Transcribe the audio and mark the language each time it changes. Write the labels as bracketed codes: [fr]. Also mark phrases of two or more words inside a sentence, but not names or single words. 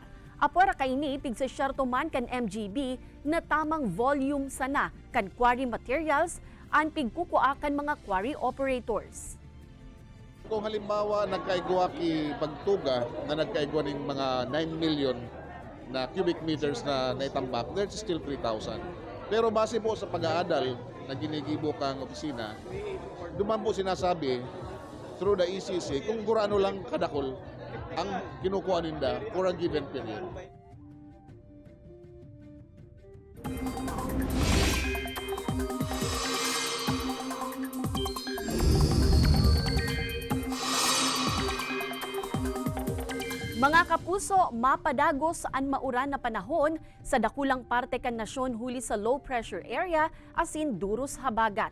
[bik] Apora kaini pigsa syerto man kan MGB na tamang volume sana kan quarry materials ang pigkukuha kan mga quarry operators. Kung halimbawa nagkaigwa ki pagtuga na nagkaigwa ng mga 9 million na cubic meters na naitambak, [en] there's still 3,000. [bik] Pero base po sa pag-aadal na ginigibo kang opisina, duman po sinasabi through the ECC kung gurano lang kadakol ang kinukuha ninda [en] for a given period. [bik] Mga kapuso, mapadagos ang mauran na panahon sa dakulang parte kan nasyon huli sa low pressure area asin duros habagat.